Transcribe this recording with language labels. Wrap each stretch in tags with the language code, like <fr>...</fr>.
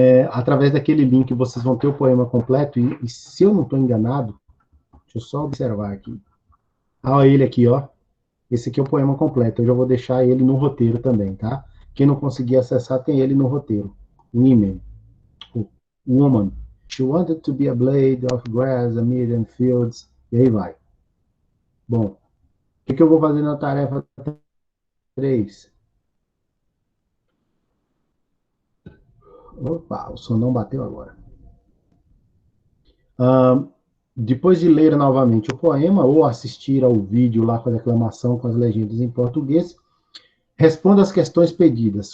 <pt>Através daquele link, vocês vão ter o poema completo, e se eu não estou enganado, deixa eu só observar aqui. Olha ele aqui, ó. Esse aqui é o poema completo, eu já vou deixar ele no roteiro também, tá? Quem não conseguir acessar, tem ele no roteiro.</pt> <en>Women. Woman. She wanted to be a blade of grass amid the fields.</en> <pt>E aí vai. Bom, o que eu vou fazer na tarefa 3? Opa, o som não bateu agora. Depois de ler novamente o poema, ou assistir ao vídeo lá com a declamação, com as legendas em português, responda as questões pedidas.</pt>